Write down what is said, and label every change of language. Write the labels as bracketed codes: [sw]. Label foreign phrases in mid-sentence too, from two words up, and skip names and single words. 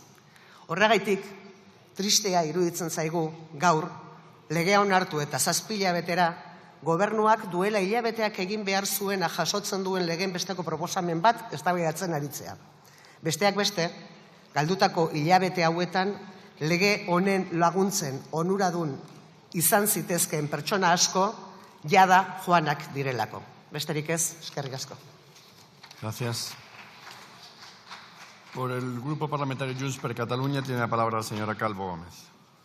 [eu] Horregaitik, tristea iruditzen zaigu gaur, legea onartu eta 7 hilabetera gobernuak duela hilabeteak egin behar zuena jasotzen duen legeen besteko proposamen bat eztabaidatzen aritzea. Besteak beste, galdutako hilabete hauetan lege honen laguntzen onuradun izan zitezkeen pertsona asko jada joanak direlako. Besterik ez, eskerrik asko. [es] Gracias. Por el Grupo Parlamentario Junts per Catalunya tiene la palabra la señora Calvo Gómez.